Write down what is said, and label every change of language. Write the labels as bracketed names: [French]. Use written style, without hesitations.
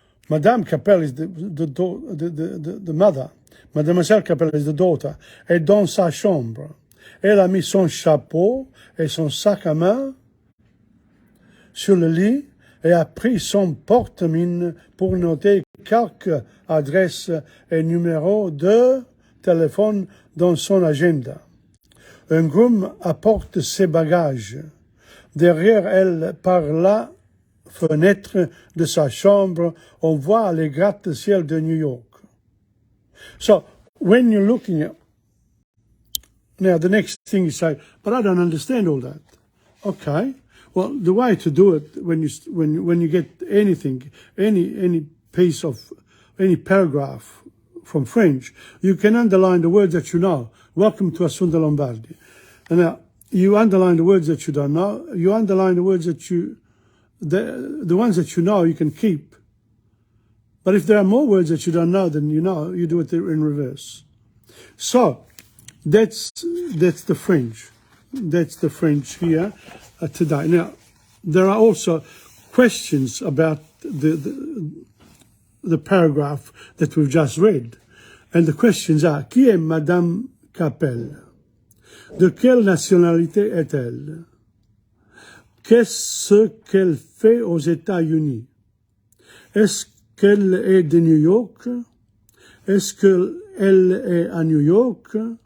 [English] Madame Capel is the mother. Mademoiselle Capel is the daughter. [French] Est dans sa chambre. Elle a mis son chapeau et son sac à main sur le lit et a pris son porte-mine pour noter quelques adresses et numéros de téléphone dans son agenda. Un groom apporte ses bagages. Derrière elle, par la fenêtre de sa chambre, on voit les gratte-ciel de New York. [English] So, when you're looking at... Now, the next thing you say, but I don't understand all that. Okay. Well, the way to do it when you get anything, any piece of, any paragraph from French, you can underline the words that you know. Welcome to Assunta Lombardi. And now, you underline the words that you don't know. You underline the words that the ones that you know, you can keep. But if there are more words that you don't know than you know, you do it in reverse. So, that's the French. That's the French here today. Now, there are also questions about the paragraph that we've just read. And the questions are, [French] qui est Madame Capel? De quelle nationalité est-elle? Qu'est-ce qu'elle fait aux États-Unis? Est-ce qu'elle est de New York? Est-ce qu'elle est à New York?